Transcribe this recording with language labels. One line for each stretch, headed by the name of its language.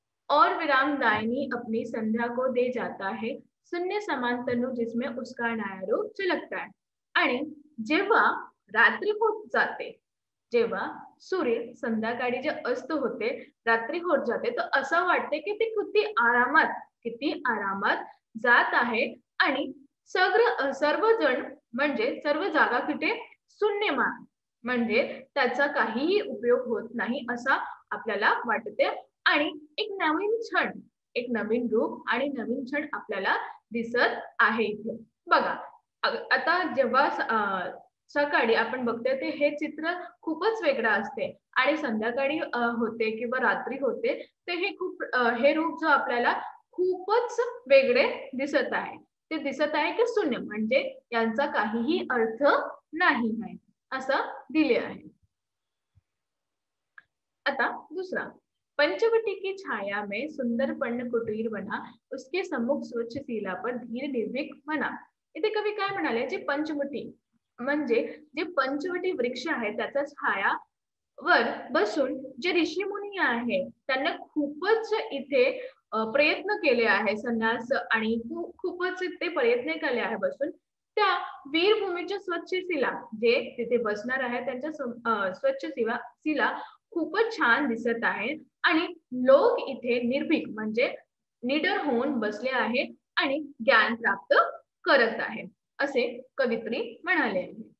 Hindi: और विराम दायनी अपनी संध्या को दे जाता है, शून्य समान तनु जिसमें उसका नया रूप झलकता है.
Marathi: आणि जेव्हा रात्री होत जाते, जेव्हा सूर्य संध्याकाळी जे अस्त होते, रात्री होत जाते, तर असं वाटते की ते किती आरामात जात आहे आणि सर्वजण म्हणजे सर्व जागा कुठे शून्यमान, म्हणजे त्याचा काहीही उपयोग होत नाही असा आपल्याला वाटते आणि एक नवीन रूप आणि नवीन क्षण आपल्याला दिसत आहे इथे. बघा, आता जेव्हा सकाळी आपण बघतोय ते हे चित्र खूपच वेगळं असते आणि संध्याकाळी होते किंवा रात्री होते ते हे रूप जो आपल्याला खूपच वेगळे दिसत आहे. ते दिसत आहे की शून्य, म्हणजे यांचा काहीही अर्थ नाही आहे असं दिले आहे.
Hindi: आता दूसरा, पंचवटी की छाया में सुंदर पर्ण कुटीर बना, उसके सम्मुख स्वच्छ शिला पर धीर निर्भीक बना.
Marathi: इथे कवी काय म्हणाले, जे पंचवटी म्हणजे जे पंचवटी वृक्ष आहे त्याचा छाया वर बसून जे ऋषीमुनी आहे त्यांना खूपच इथे प्रयत्न केले आहे संन्यास आणि खूपच ते प्रयत्न केले आहे बसून त्या वीरभूमीच्या स्वच्छ शिला जे तिथे बसणार आहे त्यांच्या स्वच्छ शिला खूपच छान दिसत आहे आणि लोक इथे निर्भीक म्हणजे निडर होऊन बसले आहे आणि ज्ञान प्राप्त करत आहे असे कवित्री म्हणाले आहे.